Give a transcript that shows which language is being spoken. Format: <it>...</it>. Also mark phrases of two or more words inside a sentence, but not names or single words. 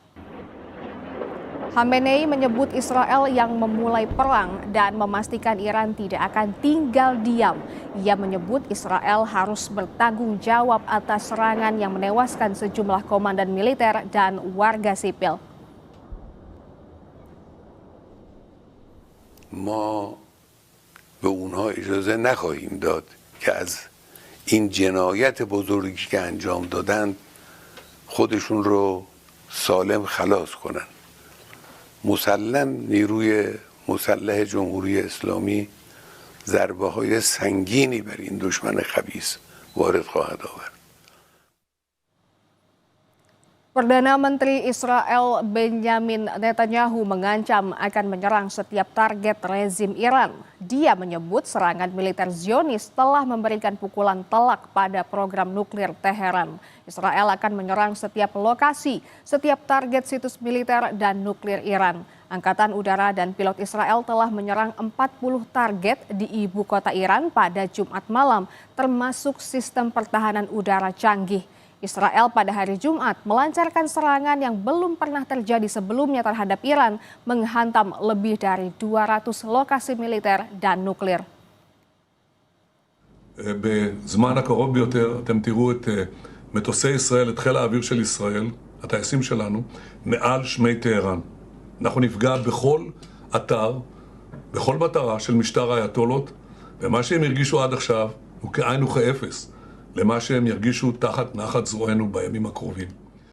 <id>Khamenei menyebut Israel yang memulai perang dan memastikan Iran tidak akan tinggal diam. Ia menyebut Israel harus bertanggung jawab atas serangan yang menewaskan sejumlah komandan militer dan warga sipil.</id> <fa>ما به اونها اجازه نخواهیم داد که از این جنایت بزرگی که انجام دادند خودشون رو سالم خلاص کنن. مسلم نیروی مسلح جمهوری اسلامی ضربه های سنگینی بر این دشمن خبیث وارد خواهد آورد.</fa> <id>Perdana Menteri Israel Benjamin Netanyahu mengancam akan menyerang setiap target rezim Iran. Dia menyebut serangan militer Zionis telah memberikan pukulan telak pada program nuklir Teheran. Israel akan menyerang setiap lokasi, setiap target situs militer dan nuklir Iran. Angkatan Udara dan pilot Israel telah menyerang 40 target di ibu kota Iran pada Jumat malam, termasuk sistem pertahanan udara canggih. Israel pada hari Jumat melancarkan serangan yang belum pernah terjadi sebelumnya terhadap Iran, menghantam lebih dari 200 lokasi militer dan nuklir.</id> <he>בזמן הקרוב ביותר אתם תראו את מטוסי ישראל, את חיל האוויר של ישראל, הטייסים שלנו, מעל שמי טהרן. אנחנו נפגע בכל אתר, בכל מטרה של משטר האייתולות, ומה שהם הרגישו עד עכשיו הוא כאין וכאפס למה שהם ירגישו תחת נחת זרוענו בימים הקרובים.</he>